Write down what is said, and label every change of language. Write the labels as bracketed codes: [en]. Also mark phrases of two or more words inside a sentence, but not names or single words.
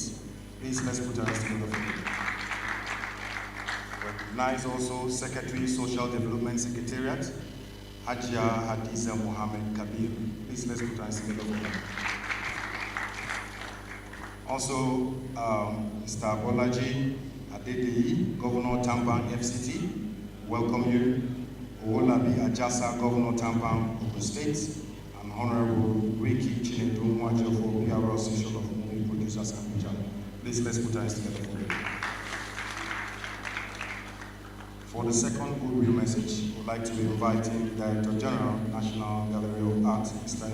[en] Please let's put our hands together for them. Recognize also Secretary Social Development Secretariat, Hajia Hadiza Mohammed Kabir. Please let's put our hands together for them. Also, Mr. Bolaji Adedeyi, Governor Tampan FCT, welcome you. Owolabi Ajasa, Governor Tampan, Ogun State, and Honorable Ricky Chinedu Mwajo for PR Association of Movie Producers Abuja. Please let's put our hands together for them. For the second goodwill message, we'd like to be inviting the Director General, National Gallery of Art, Mr.